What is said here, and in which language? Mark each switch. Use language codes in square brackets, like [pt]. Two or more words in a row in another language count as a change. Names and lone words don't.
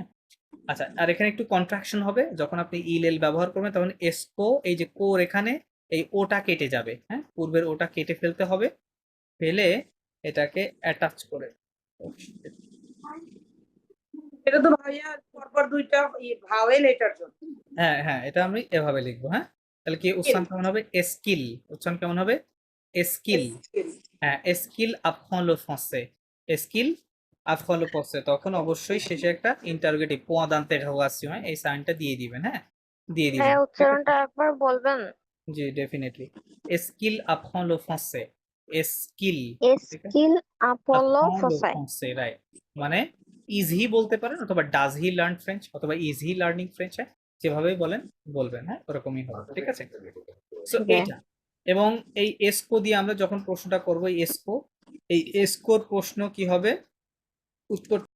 [bn] আচ্ছা, আর এখানে একটু কন্ট্রাকশন হবে, যখন আপনি [fr] il elle [bn] ব্যবহার করবেন তখন এসকো, এই যে কোর এখানে এই ওটা কেটে যাবে, হ্যাঁ, পূর্বের ওটা কেটে ফেলতে হবে, ফেলে এটাকে অ্যাটাচ করে, এটা তো ভাইয়া পরপর দুইটা ভাওয়েল এটার জন্য। হ্যাঁ হ্যাঁ, এটা আমি এভাবে লিখবো, হ্যাঁ। তাহলে কি উচ্চারণ কেমন হবে? স্কিল, উচ্চারণ কেমন হবে? স্কিল, হ্যাঁ, স্কিল [fr] apprend le français, [bn] স্কিল [fr] apprend le français, [bn] তখন অবশ্যই শেষে একটা ইন্টারোগেটিভ [fr] point d'interrogation, [bn] এই সাইনটা দিয়ে দিবেন, হ্যাঁ, দিয়ে দিবেন, হ্যাঁ, ঠিক আছে? উচ্চারণটা একবার বলবেন। জি, ডেফিনেটলি, স্কিল [fr] apprend le français, [bn] স্কিল, ঠিক আছে, স্কিল আপোলো [fr] apprend le [bn] ফসাই। [fr] français, [bn] রাইট। মানে [en] is he [bn] বলতে পারেন, অথবা [en] does he learn French, [bn] অথবা [en] is he learning French, [bn] হ্যাঁ, যেভাবেই বলেন বলবেন, হ্যাঁ, ওরকমই হবে, ঠিক আছে। সো এইটা, এবং এই এসকো দিয়ে আমরা যখন প্রশ্নটা করব, এই এসকোর প্রশ্ন কি হবে, উত্তর